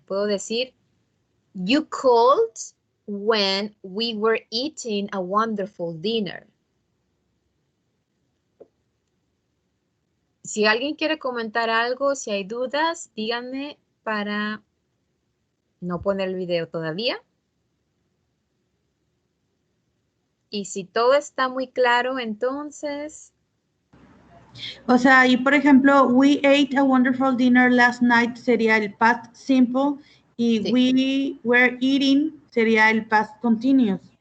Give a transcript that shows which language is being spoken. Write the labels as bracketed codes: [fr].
[es] Puedo decir, [en] you called when we were eating a wonderful dinner. [es] Si alguien quiere comentar algo, si hay dudas, díganme para no poner el video todavía. Y si todo está muy claro, entonces... O sea, y por ejemplo, [en] we ate a wonderful dinner last night [es] sería el past simple y sí. [en] We were eating [es] sería el [en] past continuous.